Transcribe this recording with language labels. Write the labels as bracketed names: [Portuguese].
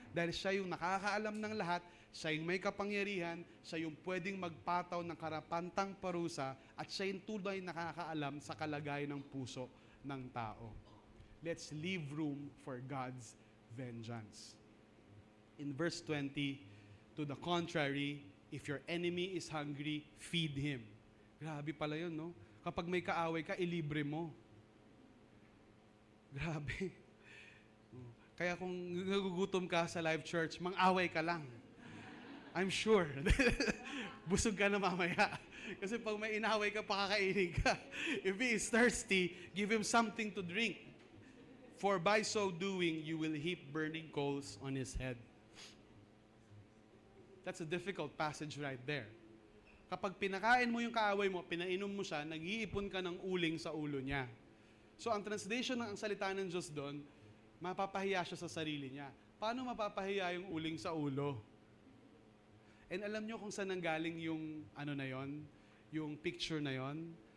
[Filipino] Dahil siya yung nakakaalam ng lahat, siya yung may kapangyarihan, siya yung pwedeng magpataw ng karapantang parusa, at siya yung tunay nakakaalam sa kalagayan ng puso ng tao. [English] Let's leave room for God's vengeance. In verse 20, to the contrary, if your enemy is hungry, feed him. [Filipino] Grabe pala yun, no? Kapag may kaaway ka, ilibre mo. Grabe. Kaya kung nagugutom ka sa live church, mang-away ka lang. [English] I'm sure. [Filipino] Busog ka na mamaya. Kasi pag may inaway ka, pakakainin ka. [English] If he is thirsty, give him something to drink. For by so doing, you will heap burning coals on his head. That's a difficult passage right there. [Filipino] Kapag pinakain mo yung kaaway mo, pinainom mo siya, nag-iipon ka ng uling sa ulo niya. So, ang translation ng salita ng Diyos doon, mapapahiya siya sa sarili niya. Paano mapapahiya yung uling sa ulo? And alam nyo kung saan nanggaling yung yung picture na yon?